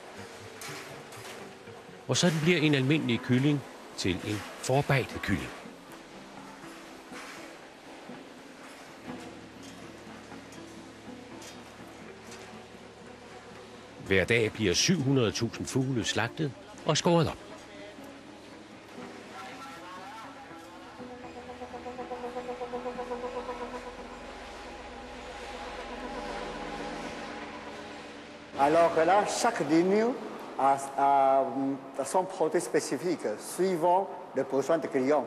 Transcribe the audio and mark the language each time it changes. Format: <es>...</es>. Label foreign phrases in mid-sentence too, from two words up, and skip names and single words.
<da>Og sådan bliver en almindelig kylling til en forarbejdet kylling. Hver dag bliver 700.000 fugle slagtet og skåret op.</da> <fr>Alors là, chaque ligne a son produit spécifique suivant le besoin des clients.</fr>